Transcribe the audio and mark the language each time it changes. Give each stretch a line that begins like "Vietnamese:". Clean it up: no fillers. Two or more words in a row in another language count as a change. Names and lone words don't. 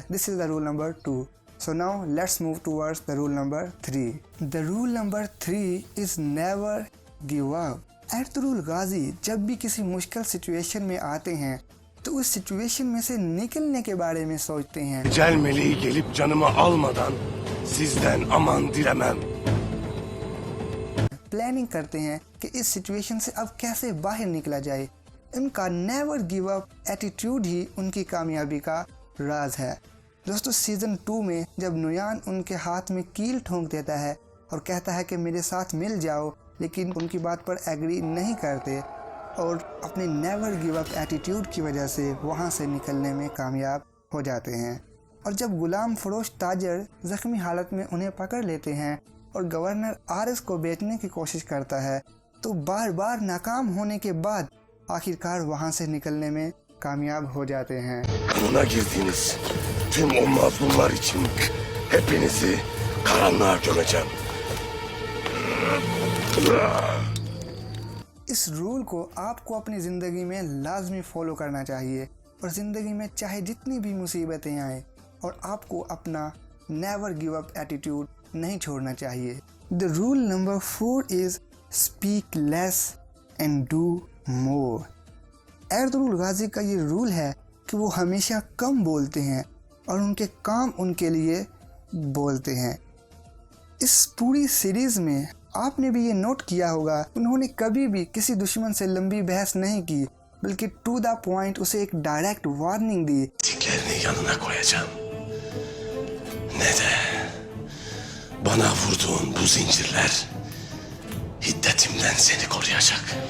English: This is the rule number 2. So now let's move towards the rule number 3. The rule number 3 is never give up.
Urdu: ارطغرل غازی جب بھی کسی مشکل سچویشن میں آتے ہیں تو اس سچویشن میں سے نکلنے کے بارے میں سوچتے ہیں.
Turkish: Ecel meleği gelip canımı almadan sizden aman dilemem.
Urdu: پلاننگ کرتے ہیں کہ اس سچویشن سے اب کیسے باہر نکلا جائے. ان کا
English: never give up attitude
Urdu: ہی ان کی کامیابی کا راز ہے. دوستو، سیزن 2 میں جب نویان ان کے ہاتھ میں کیل ٹھونک دیتا ہے اور کہتا ہے کہ میرے ساتھ مل جاؤ، لیکن ان کی بات پر ایگری نہیں کرتے، اور اپنے
English: never give up attitude
Urdu: کی وجہ سے وہاں سے نکلنے میں کامیاب ہو جاتے ہیں. اور جب غلام فروش تاجر زخمی حالت میں انہیں پکڑ لیتے ہیں اور گورنر آرایس کو بیچنے کی کوشش کرتا ہے، تو بار بار ناکام ہونے کے بعد آخرکار وہاں سے نکلنے میں کامیاب ہو جاتے ہیں.
Turkish: Kanına girdiniz. Tüm o mazlumlar için hepinizi karanlığa gömeceğim.
Urdu: اس رول کو آپ کو اپنی زندگی میں لازمی فالو کرنا چاہیے اور زندگی میں چاہے جتنی بھی مصیبتیں آئیں اور آپ کو اپنا
English: never give up attitude
Urdu: نہیں چھوڑنا چاہیے.
English: The rule number 4 is speak less and do more.
Urdu: ارطغرل غازی کا یہ رول ہے کہ وہ ہمیشہ کم بولتے ہیں اور ان کے کام ان کے لیے بولتے ہیں. اس پوری سیریز میں آپ نے بھی یہ نوٹ کیا ہوگا، انہوں نے کبھی بھی کسی دشمن سے لمبی بحث نہیں کی، بلکہ
English: to the point
Urdu: اسے ایک
English: direct warning
Urdu: دی.
Turkish: Diklerini yanına koyacağım. Ne de bana vurduğun bu zincirler hiddetimden seni koruyacak.